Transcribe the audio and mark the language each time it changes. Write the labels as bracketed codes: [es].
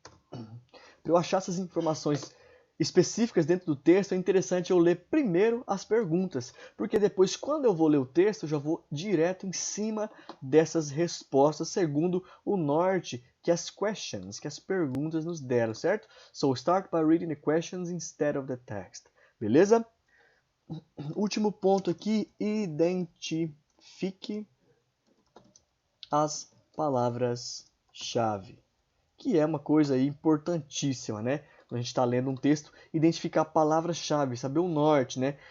[pt] Para eu achar essas informações específicas dentro do texto, é interessante eu ler primeiro as perguntas, porque depois, quando eu vou ler o texto, eu já vou direto em cima dessas respostas, segundo o norte que as perguntas nos deram, certo? [en] So, start by reading the questions instead of the text. [pt] Beleza? Último ponto aqui, identifique as palavras-chave, que é uma coisa aí importantíssima, né? Quando a gente está lendo um texto, identificar palavras-chave, saber o norte, né?